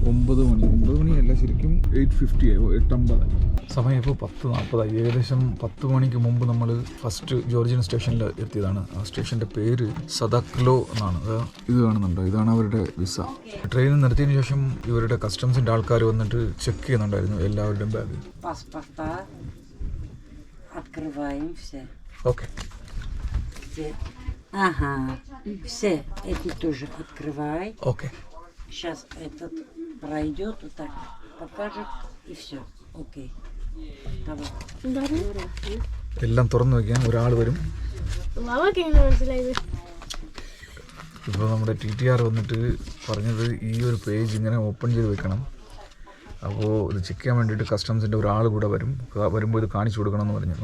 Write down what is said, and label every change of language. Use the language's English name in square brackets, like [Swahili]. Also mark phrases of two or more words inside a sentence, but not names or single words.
[Malayalam] 9 മണിയല്ല, സമയമല്ല, ശരിക്കും 8:50 8:50 സമയം ഇപ്പോൾ 10:40. ഏകദേശം 10 മണിക്ക് മുമ്പ് നമ്മൾ [English] first Georgian [Malayalam] സ്റ്റേഷനിൽ എത്തിയതാണ്. ആ സ്റ്റേഷൻ്റെ പേര് സദക്ലോ എന്നാണ്. ഇത് കാണുന്നുണ്ടോ, ഇതാണ് അവരുടെ വിസ. ട്രെയിൻ നിർത്തിയതിന് ശേഷം ഇവരുടെ കസ്റ്റംസിൻ്റെ ആൾക്കാർ വന്നിട്ട് ചെക്ക് ചെയ്യുന്നുണ്ടായിരുന്നു എല്ലാവരുടെയും ബാഗ്. [Russian] Паспорта. Открываем все. ഓക്കെ. Ага. Все. Эти тоже открывай. ഓക്കെ. Сейчас этот пройдет, вот так покажет и все. Окей. Давай. [Malayalam] എല്ലാം തുറന്നു വയ്ക്കാൻ ഒരാൾ വരും. ഇപ്പോൾ നമ്മുടെ TTR വന്നിട്ട് പറഞ്ഞത് ഈ ഒരു പേജ് ഇങ്ങനെ ഓപ്പൺ ചെയ്ത് വെക്കണം. അപ്പോൾ ഇത് ചെക്ക് ചെയ്യാൻ വേണ്ടിയിട്ട് കസ്റ്റംസിൻ്റെ ഒരാൾ കൂടെ വരുമ്പോൾ ഇത് കാണിച്ചു കൊടുക്കണം എന്ന് പറഞ്ഞു.